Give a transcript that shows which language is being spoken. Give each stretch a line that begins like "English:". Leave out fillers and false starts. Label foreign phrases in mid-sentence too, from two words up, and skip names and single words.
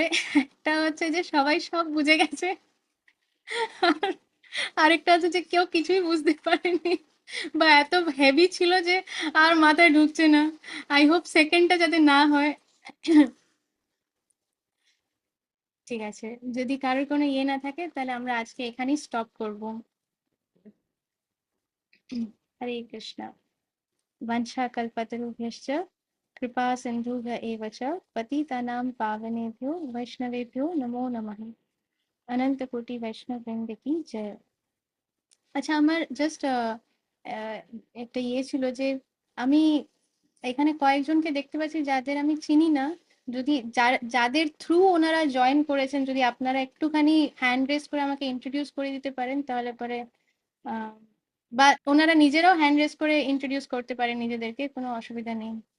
Bangla: একটা হচ্ছে যে সবাই সব বুঝে গেছে, আর আরেকটা হচ্ছে যে কেউ কিছুই বুঝতে পারেনি, বা এত হেভি ছিল যে আর মাথায় ঢুকছে না।
English: I hope
Bangla: সেকেন্ডটা যাতে না হয়। ঠিক আছে, যদি কারোর কোনো ইয়ে না থাকে তাহলে আমরা আজকে এখানেই স্টপ করব। হরে কৃষ্ণ।
Sanskrit: वंशाकल्पतरुभ्यश्च कृपा सिन्धुभ्य एव च पतितानां पावनेभ्यो वैष्णवेभ्यो नमो नमः। अनंत कोटि वैष्णव वृंद की जय।
Bangla: আচ্ছা, আমার জাস্ট একটা ইয়ে ছিল যে আমি এখানে কয়েকজনকে দেখতে পাচ্ছি যাদের আমি চিনি না। যদি যাদের থ্রু ওনারা জয়েন করেছেন, যদি আপনারা একটুখানি
English: hand raise
Bangla: করে আমাকে ইন্ট্রোডিউস করে দিতে পারেন, তাহলে পরে আহ, বা ওনারা নিজেরাও
English: hand raise
Bangla: করে ইন্ট্রোডিউস করতে পারেন নিজেদেরকে, কোনো অসুবিধা নেই।